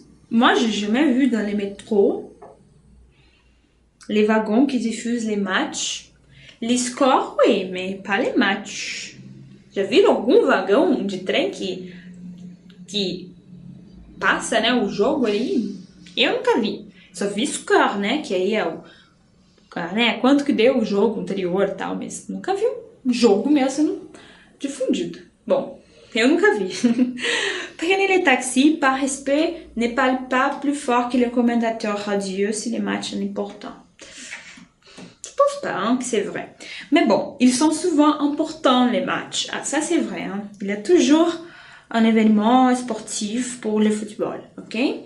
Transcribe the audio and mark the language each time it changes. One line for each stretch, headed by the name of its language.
French: Moi, j'ai jamais vu dans les métros les wagons qui diffusent les matchs. Les scores, oui, mais pas les matchs.
Portuguese: Já viram algum vagão de trem que passa, né, o jogo ali? Eu nunca vi. Só vi score, né, que aí é né, quanto que deu o jogo anterior e tal, mas nunca vi um jogo mesmo sendo difundido. Bom, eu nunca vi.
French: Prenez les taxis, par respect, ne parlez pas plus fort que le commentateur radio si le match est important. Je pense pas, hein, que c'est vrai. Mais bon, ils sont souvent importants, les matchs. Ah, ça c'est vrai, hein. Il y a toujours un événement sportif pour le football, ok?